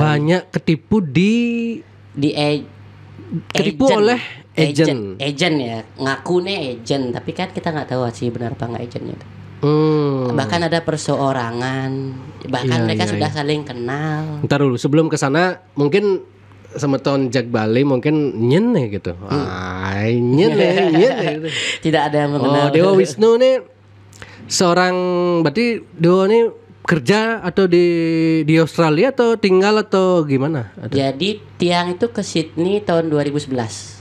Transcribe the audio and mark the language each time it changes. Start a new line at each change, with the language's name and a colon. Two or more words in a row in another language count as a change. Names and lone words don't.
Indonesian: Banyak ketipu ketipu oleh agent ya, ngaku nih agent, tapi kan kita nggak tahu sih benar apa nggak agentnya. Bahkan ada perseorangan, bahkan Iya, mereka iya, sudah saling kenal. Ntar dulu sebelum ke sana mungkin semeton Jag Bali mungkin nyen nih gitu. Nyen gitu. Tidak ada yang mengenal. Dewa Wisnu nih seorang, berarti Dewa nih kerja atau di Australia atau tinggal atau gimana? Jadi tiang itu ke Sydney tahun 2011.